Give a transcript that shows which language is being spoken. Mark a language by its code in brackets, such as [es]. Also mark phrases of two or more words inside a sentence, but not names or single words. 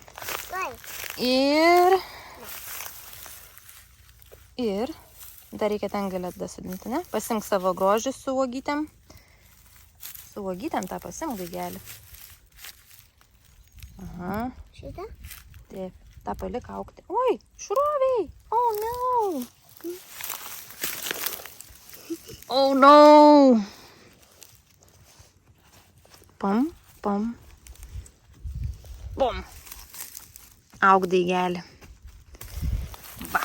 [lt] Ir dar reikia ten galėt dasodinti, ne? Pasimk savo grožį su uogytėm. Su uogytėm tą pasimk daigelį. Aha. Šitą? Taip, tą palik augti. Oi, šroviai! [en] Oh no! Oh no! Pam, pam. [lt] Bum. Aug daigelį. Va.